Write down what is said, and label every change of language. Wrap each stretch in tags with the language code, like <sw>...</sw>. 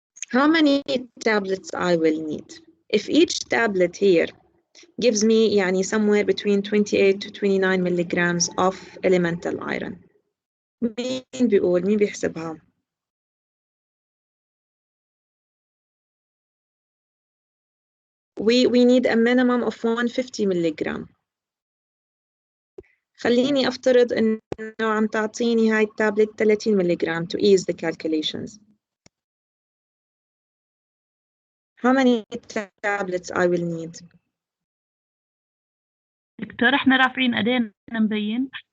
<en>How many tablets I will need? If each tablet here gives me يعني somewhere between 28 to 29 milligrams of elemental iron.</en> <ar>مين بيقول؟ مين بيحسبها؟</ar> <en>We need a minimum of 150 milligram.</en> <ar>خليني أفترض إنه عم تعطيني هاي التابلت 30</ar> <en>milligram to ease the calculations. How many tablets I will need?</en> <ar>دكتور احنا رافعين ايدينا مبين.</ar>